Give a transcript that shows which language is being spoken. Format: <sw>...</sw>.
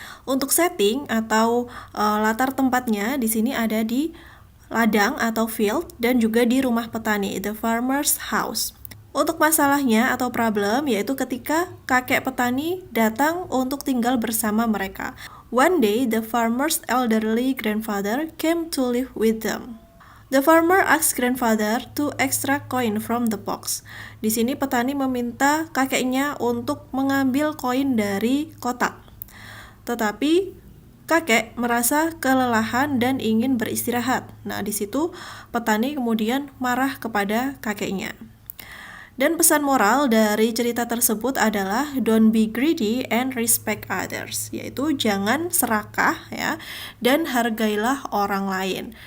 <id>Untuk setting atau latar tempatnya di sini ada di ladang atau field dan juga di rumah petani,</id> <en>the farmer's house.</en> <id>Untuk masalahnya atau problem yaitu ketika kakek petani datang untuk tinggal bersama mereka.</id> <en>One day, the farmer's elderly grandfather came to live with them. The farmer asked grandfather to extract coin from the box.</en> <id>Di sini petani meminta kakeknya untuk mengambil koin dari kotak. Tetapi kakek merasa kelelahan dan ingin beristirahat. Nah, di situ petani kemudian marah kepada kakeknya. Dan pesan moral dari cerita tersebut adalah</id> <en>don't be greedy and respect others,</en> <id>yaitu jangan serakah ya dan hargailah orang lain.</id>